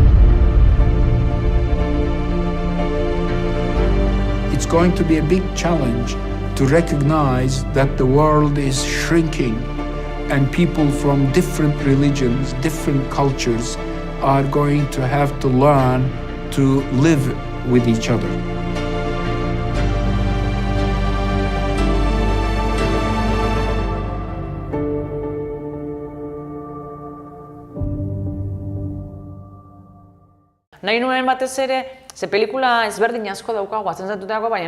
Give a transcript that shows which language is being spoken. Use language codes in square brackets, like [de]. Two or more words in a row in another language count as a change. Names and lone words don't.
[en] It's going to be a big challenge to recognize that the world is shrinking and people from different religions, different cultures are going to have to learn to live with each other. [eu] Nahi nuen batez ere, ze pelikula ezberdin asko daukagu, atzenzatutako, baina